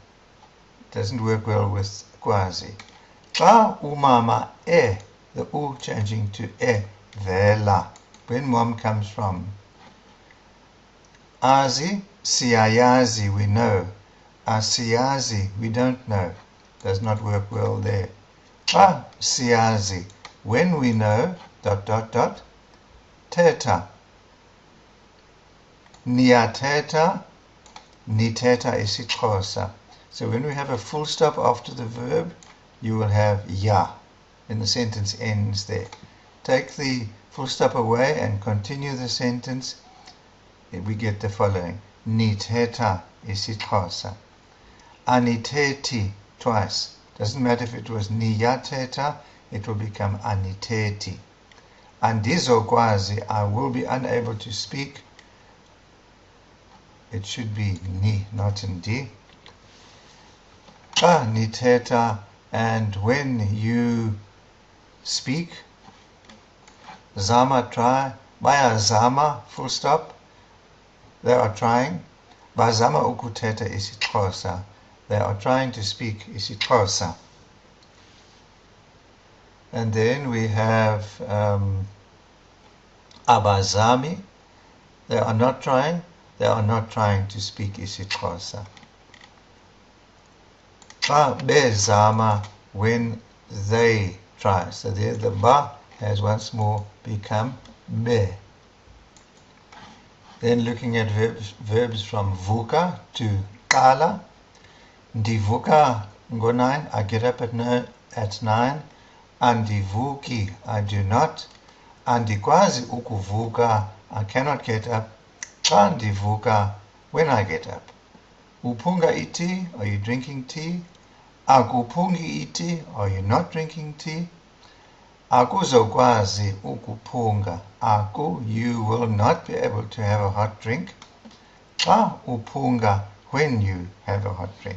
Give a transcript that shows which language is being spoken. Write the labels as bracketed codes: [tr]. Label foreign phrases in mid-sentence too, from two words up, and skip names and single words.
[en] Doesn't work well with kwazi. [xh] Xa umama [en] the u changing to vela, when mom comes from. [xh] Azi, siyayazi, [en] we know. Asiyazi, we don't know. Does not work well there. [xh] Xa siyazi, [en] when we know, ... [xh] Teta. Niyateta, niteta isiXhosa. [en] So when we have a full stop after the verb, you will have ya. Then the sentence ends there. Take the full stop away and continue the sentence. We get the following. [xh] Niteta isiXhosa. Aniteti, [en] twice. Doesn't matter if it was niyateta, it will become aniteti. andizokwazi, I will be unable to speak. It should be ni, not ndi. [xh] Xa nithetha, [en] and when you speak. Zama, try. Bayazama, full stop. They are trying. [xh] Bazama ukuthetha isiXhosa. [en] They are trying to speak isiXhosa. And then we have abazami. They are not trying. They are not trying to speak isiXhosa. [xh] Xa bezama, [en] when they try. So there the ba has once more become be. Then looking at verbs from vuka to qala. [xh] Ndivuka ngo-9, [en] I get up at 9. Andivuki, I do not. [xh] Andikwazi ukuvuka, [en] I cannot get up. [xh] Xa ndivuka, [en] when I get up. [xh] Uphunga iti, [en] are you drinking tea? [xh] Akuphungi iti, [en] are you not drinking tea? [xh] Akuzokwazi ukuphunga. [en] Aku, you will not be able to have a hot drink. [xh] Xa uphunga, [en] when you have a hot drink.